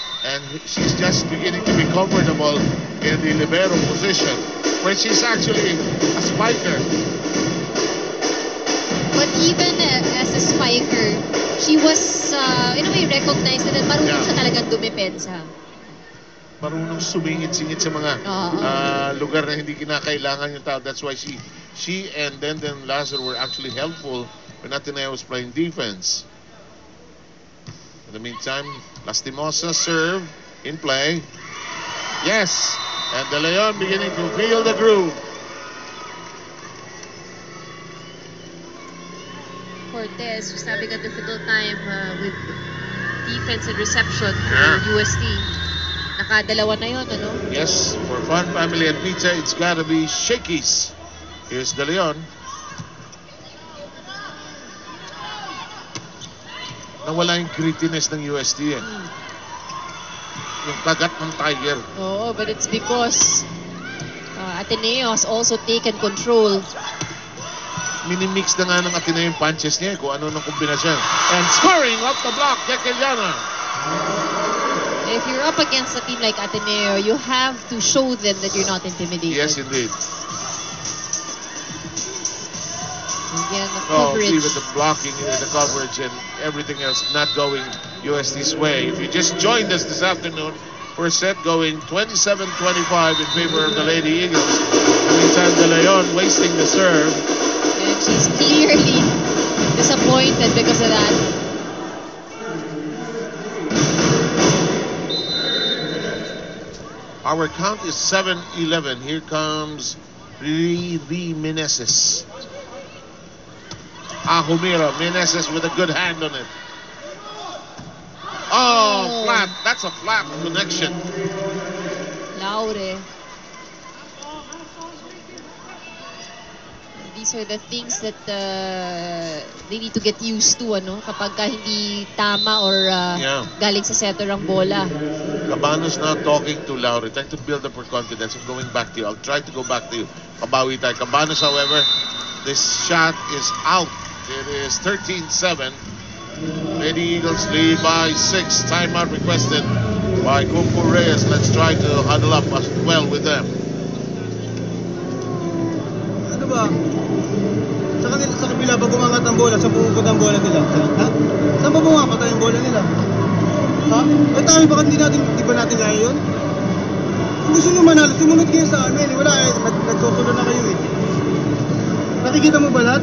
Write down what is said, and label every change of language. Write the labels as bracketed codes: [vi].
[en] And she's just beginning to be comfortable in the libero position, where she's actually a spiker. But even as a spiker, she was, in a way, recognized that [tl] marunong siya talagang dumepensa. Marunong sumingit-singit sa mga lugar na hindi kinakailangan yung tao. [en] That's why she and then Lazaro were actually helpful when Ateneo was playing defense. In the meantime, Lastimosa serve in play. Yes, and De Leon beginning to feel the groove. Cortez was having a difficult time with defense and reception for UST. [tl] Nakadalawa na yun, ano? [en] Yes, for Fun Family and Pizza, it's gotta be Shakey's. Here's De Leon. [tl] Nawala yung grittiness ng UST eh. Yung kagat ng tiger. Oo, [en] but it's because Ateneo has also taken control. [tl] Minimix na nga ng Ateneo yung punches niya kung ano ng kombinasyon. [en] And scoring off the block, Yakiliana. If you're up against a team like Ateneo, you have to show them that you're not intimidated. Yes, indeed. Again, the Oh, coverage. even the blocking, the coverage, and everything else not going UST's way. If you just joined us this afternoon, first set going 27-25 in favor of the Lady Eagles. In the meantime, De Leon wasting the serve. And she's clearly disappointed because of that. Our count is 7-11. Here comes Riri Meneses. Humira. Meneses with a good hand on it. Oh, flat. That's a flat connection. Laure. These are the things that they need to get used to, ano? [tl] Kapag hindi tama or galing sa setter ang bola. [en] Cabanos now talking to Laure, trying to build up her confidence. I'm going back to you. I'll try to go back to you. [tl] Kabawi tayo. [en] Cabanos, however, this shot is out. It is 13-7. Lady Eagles lead by 6. Timeout requested by Kumpo Reyes. Let's try to huddle up as well with them. [tl] Ano ba? Sa kabila, pag umangat ang bola, saan pumupunta ang bola nila? Ha? Saan ba bumapat ang bola nila? Ha? Eh tayo, bakit di ba natin kaya yun? Kung gusto nyo manalo, sumunod kayo sa amin. Wala eh, nagsusunod na kayo eh. Nakikita mo ba lahat?